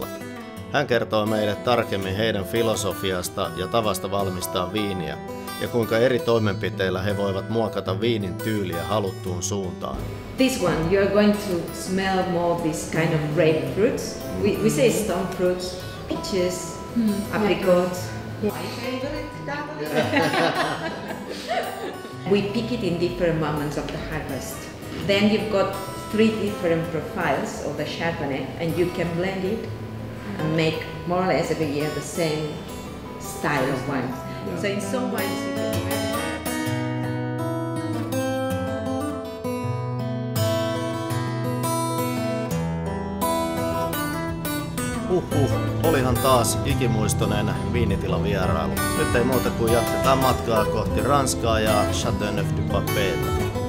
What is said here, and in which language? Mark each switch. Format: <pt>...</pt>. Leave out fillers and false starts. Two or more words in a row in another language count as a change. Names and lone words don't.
<fi>Hän kertoo meille tarkemmin heidän filosofiasta ja tavasta valmistaa viiniä ja kuinka eri toimenpiteillä he voivat muokata viinin tyyliä haluttuun suuntaan.</fi> <en>This one, you are going to smell more this kind of grapefruits. We say stone fruits, peaches, apricots. My favorite. We pick it in different moments of the harvest. Then you've got 3 different profiles of the Chardonnay, and you can blend it and make more or less every year the same style of wine. So in some wines you can</en> <fi>Olihan taas ikimuistoinen viinitilan vierailu. Nyt ei muuta kuin jatketaan matkaa kohti Ranskaa ja Châteauneuf-du-Papeta.</fi>